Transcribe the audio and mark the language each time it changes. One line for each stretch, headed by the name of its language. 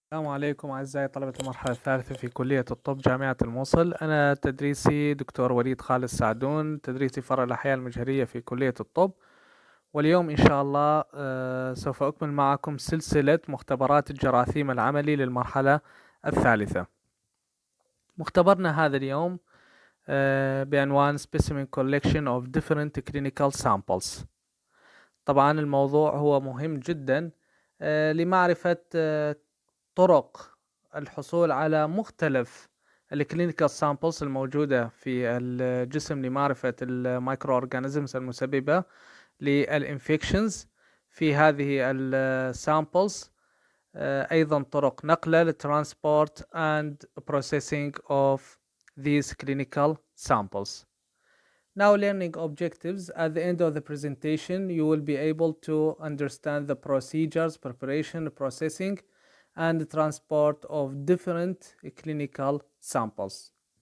Arabic: السلام عليكم أعزائي طلبة المرحلة الثالثة في كلية الطب جامعة الموصل. أنا تدريسي دكتور وليد خالد سعدون، تدريسي فرع الأحياء المجهرية في كلية الطب. واليوم إن شاء الله سوف أكمل معكم سلسلة مختبرات الجراثيم العملي للمرحلة الثالثة. مختبرنا هذا اليوم بعنوان
English: Specimen Collection of Different Clinical Samples.
Arabic: طبعا الموضوع هو مهم جدا لمعرفة طرق الحصول على مختلف الكلينيكال سامبلز الموجودة في الجسم لمعرفة المايكرو أورجانيزمز المسببة للإنفكشنز في هذه السامبلز. أيضا طرق نقله للترانسبورت
English: and processing of these clinical samples. Now learning objectives. At the end of the presentation you will be able to understand the procedures, preparation, processing and transport of different clinical samples.